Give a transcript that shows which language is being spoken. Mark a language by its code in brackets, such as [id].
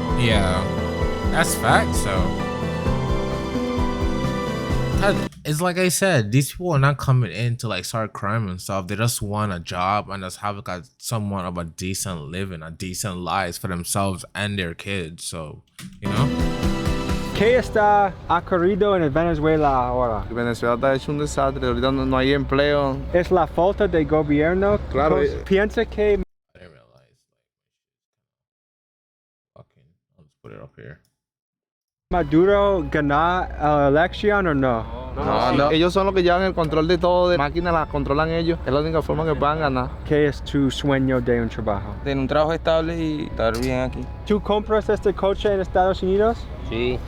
[en] Yeah, that's fact, so. It's like I said, these people are not coming in to like start crime and stuff. They just want a job and just have like somewhat of a decent living, a decent lives for themselves and their kids. So, you know. [es] ¿Qué está ocurrido en Venezuela ahora? Venezuela está hecho un desastre, ahorita no hay empleo. Es la falta de gobierno. Claro. Piensa que [en] I didn't realize. Fucking, I'll just put it up here. [es] Maduro ganó la elección o no? No. Ellos son los que llevan el control de todo, de máquinas las controlan ellos. Es la única forma que puedan ganar. ¿Qué es tu sueño de un trabajo? Tener un trabajo estable y estar bien aquí. ¿Tú compras este coche en Estados Unidos? Sí.